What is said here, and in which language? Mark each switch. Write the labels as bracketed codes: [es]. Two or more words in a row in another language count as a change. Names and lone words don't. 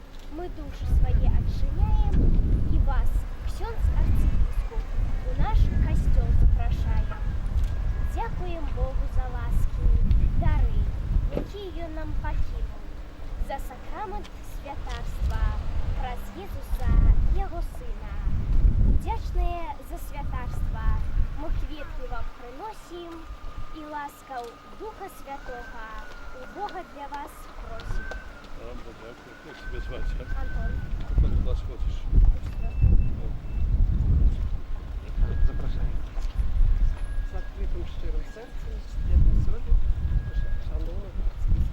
[be] мы души свои отчиняем и вас, ксёндз арцыбіскуп, у наш касцёл запрашаем. Дзякуем Богу за ласки, дары, якія ён нам пакінуў, за сакрамент святарства праз Езуса, яго сына. Удзячныя за святарства мы кветкі вам прыносім і ласкаў Духа Святога у Бога для вас просім. [uk] Добре, дякую. Як тебе звати? Антон. Коли до нас ходиш? Запрошую. З відкритим щирим серцем, як ми сьогодні, шановна